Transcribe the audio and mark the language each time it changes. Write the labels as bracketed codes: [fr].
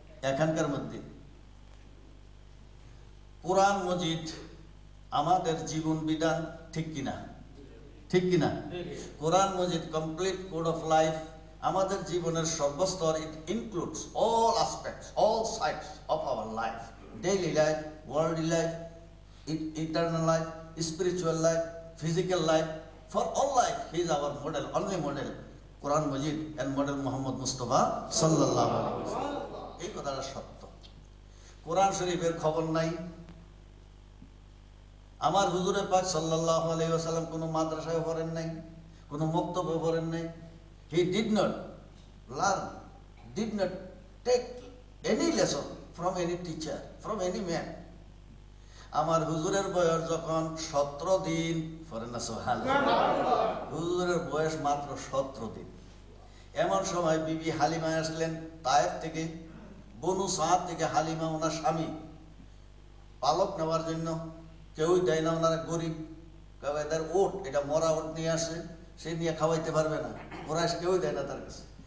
[bn] এখানকার মধ্যে কোরআন মজিদ আমাদের জীবন বিধান, ঠিক কিনা? ঠিক কিনা? কোরআন Majid [en] complete code of life, [bn] আমাদের জীবনের সর্বস্তর। [en] It includes all aspects, all sides of our life, daily life, worldly life, eternal life, spiritual life, physical life. For all life, he is our model, only model. Quran Majid and model Muhammad Mustafa sallallahu alaihi wasallam. [bn] এই কথাটা সত্য। কোরআন শরীফের খবর নাই। আমার হুজুরে পাক সাল্লাল্লাহু আলাইহি ওয়াসাল্লাম কোনো মাদ্রাসায় পড়েন নাই, কোনো মক্তবে পড়েন নাই। [en] He did not learn, did not take any lesson from any teacher, from any man. [bn] আমার হুজুরের বয়স যখন 17 দিন, পড়েন না সুবহানাল্লাহ, হুজুরের বয়স মাত্র 17 দিন। এমন সময় বিবি হালিমা আসলেন তায়েফ থেকে, বনু সাদ থেকে। হালিমা ওনার স্বামী পালক নেওয়ার জন্য, কেউই দেয় না, ওনারা গরিব, এদের ওট, এটা মরা ওট নিয়ে আসে, সে নিয়ে খাওয়াইতে পারবে না, ওরা কেউই দেয় না তার কাছে।